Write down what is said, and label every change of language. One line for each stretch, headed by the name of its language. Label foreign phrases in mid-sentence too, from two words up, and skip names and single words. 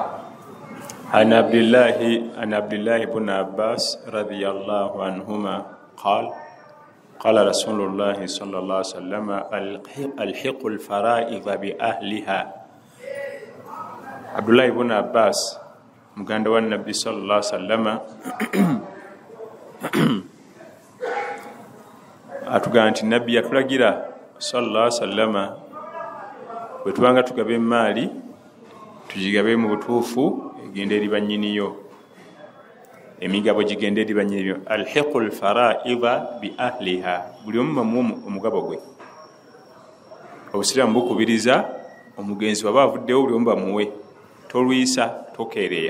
Arabic: عن عبد الله بن عباس رضي الله عنهما قال رسول الله صلى الله عليه وسلم: الحق الفرائض بأهلها.
Ganda: عبد الله بن عباس muganda wa Nabbi
Arabic: صلى الله عليه وسلم
Ganda: atugamba nti Nabbi yatulagira
Arabic: صلى الله عليه وسلم
Ganda: bwe tubanga tugabe emmaali tugigabe mu butuufu egenda eri bannyiniyo, emigabo gigenda eri bannyiniyo.
Arabic: ألحقوا الفرائض بأهلها,
Ganda: buli omu bamuwa omugabo gwe. Obusiraamu bukubiriza omugenzi waba avuddewo buli omu bamuwe, tolwisa tokeereya.